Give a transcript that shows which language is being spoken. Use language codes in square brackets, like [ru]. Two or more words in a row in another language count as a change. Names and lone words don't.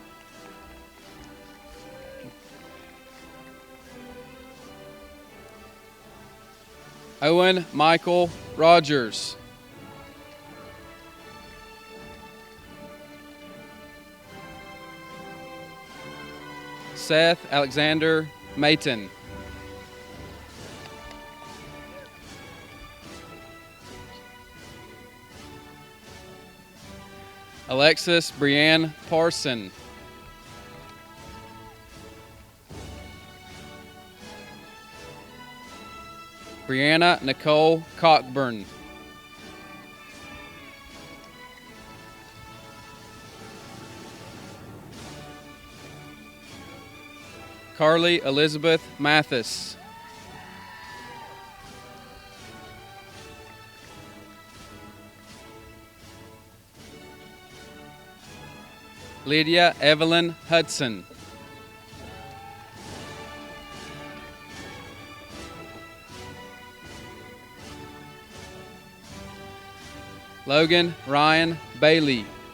[en] Owen Michael Rogers. Seth Alexander Mayton. Alexis Brianne Parson. Brianna Nicole Cockburn. Carly Elizabeth Mathis. Lydia Evelyn Hudson. Logan Ryan Bailey.